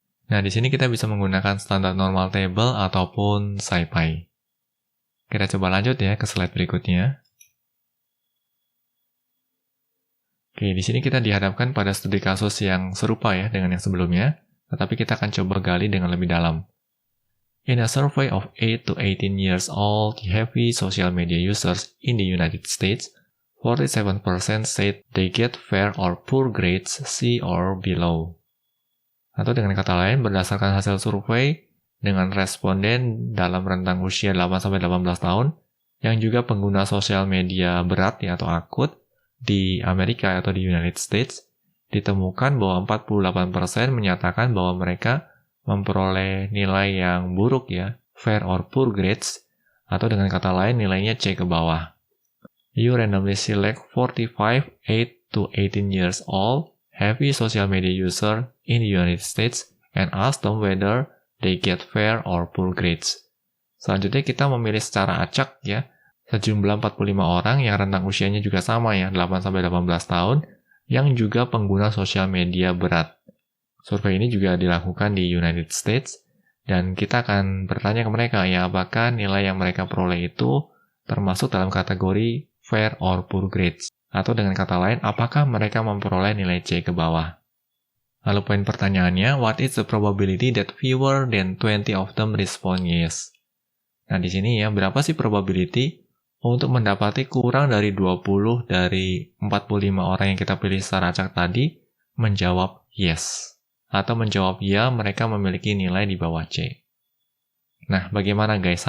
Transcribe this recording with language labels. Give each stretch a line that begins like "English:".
Indonesian: Nah, di sini kita bisa menggunakan standar normal table ataupun SciPy. Kita coba lanjut ya ke slide berikutnya. Oke, di sini kita dihadapkan pada studi kasus yang serupa ya dengan yang sebelumnya, tetapi kita akan coba gali dengan lebih dalam.
English: In a survey of 8 to 18 years old heavy social media users in the United States, 47% said they get fair or poor grades C or below.
Indonesian: Atau dengan kata lain, berdasarkan hasil survei dengan responden dalam rentang usia 8-18 tahun, yang juga pengguna sosial media berat ya, atau akut, di Amerika atau di United States, ditemukan bahwa 48% menyatakan bahwa mereka memperoleh nilai yang buruk ya,
English: fair or poor grades,
Indonesian: atau dengan kata lain nilainya C ke bawah.
English: You randomly select 45 8 to 18 years old heavy social media user in the United States and ask them whether they get fair or poor grades.
Indonesian: Selanjutnya kita memilih secara acak ya, sejumlah 45 orang yang rentang usianya juga sama ya, 8-18 tahun, yang juga pengguna sosial media berat. Survei ini juga dilakukan di United States, dan kita akan bertanya ke mereka ya, apakah nilai yang mereka peroleh itu termasuk dalam kategori
English: fair or poor grades.
Indonesian: Atau dengan kata lain, apakah mereka memperoleh nilai C ke bawah. Lalu poin pertanyaannya,
English: what is the probability that fewer than 20 of them respond yes?
Indonesian: Nah di sini ya, berapa sih probability untuk mendapati kurang dari 20 dari 45 orang yang kita pilih secara acak tadi menjawab yes. Atau menjawab ya, mereka memiliki nilai di bawah C. Nah, bagaimana guys?